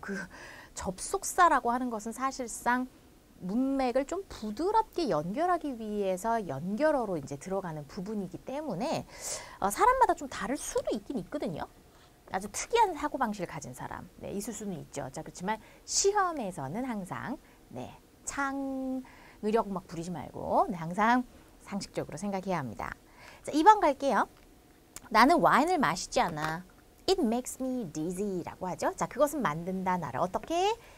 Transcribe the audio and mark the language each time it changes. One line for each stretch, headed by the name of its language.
Korean: 그 접속사라고 하는 것은 사실상 문맥을 좀 부드럽게 연결하기 위해서 연결어로 이제 들어가는 부분이기 때문에 사람마다 좀 다를 수도 있긴 있거든요. 아주 특이한 사고방식을 가진 사람 네, 있을 수는 있죠. 자, 그렇지만 시험에서는 항상 네, 창의력 막 부리지 말고 네, 항상 상식적으로 생각해야 합니다. 자, 2번 갈게요. 나는 와인을 마시지 않아.
English: It makes me dizzy
Korean: 라고 하죠. 자, 그것은 만든다 나를 어떻게?